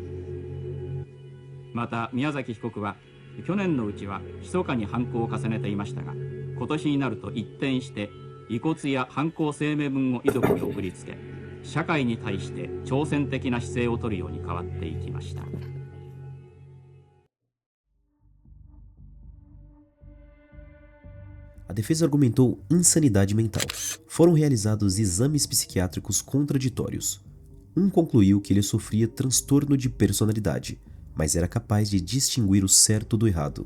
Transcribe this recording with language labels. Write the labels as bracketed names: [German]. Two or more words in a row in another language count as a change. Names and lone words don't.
[Japanese] また宮崎被告は去年のうちは密かに犯行を重ねていましたが、今年になると一転して遺骨や犯行声明文を遺族に送りつけ、社会に対して挑戦的な姿勢を取るように変わっていきました。 [Portuguese] A defesa argumentou insanidade mental. Foram realizados exames psiquiátricos contraditórios. Um concluiu que ele sofria transtorno de personalidade, mas era capaz de distinguir o certo do errado.